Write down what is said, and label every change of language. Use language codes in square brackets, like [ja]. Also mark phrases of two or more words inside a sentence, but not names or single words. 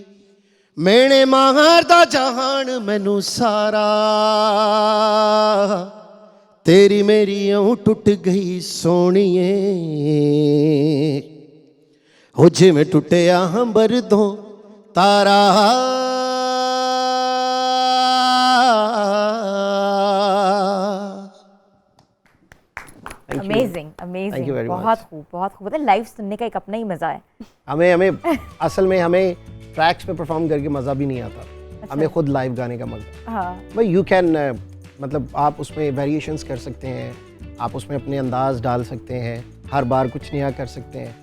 [pa] ਮੇਨੇ ਮਾਰਦਾ ਜਹਾਨ ਮੈਨੂ ਸਾਰਾ, ਤੇਰੀ ਮੇਰੀ ਯੂੰ ਟੁੱਟ ਗਈ ਸੋਣੀਏ। ਹੋ ਜਿਵੇਂ ਟੁੱਟਿਆ ਹੰਬਰ ਤੋਂ ਤਾਰਾ, [hi] अमेजिंग [en] Thank [hi] अमेजिंग, [en] you very [hi] बहुत [en] much. [hi] खूब बहुत खूब। मतलब लाइव सुनने का एक अपना ही मजा है। हमें असल में हमें ट्रैक्स पे परफॉर्म करके मज़ा भी नहीं आता, हमें खुद लाइव गाने का मज़ा। हाँ भाई [en] you can [hi] मतलब आप उसमें वेरिएशंस कर सकते हैं, आप उसमें अपने अंदाज डाल सकते हैं, हर बार कुछ नया कर सकते हैं।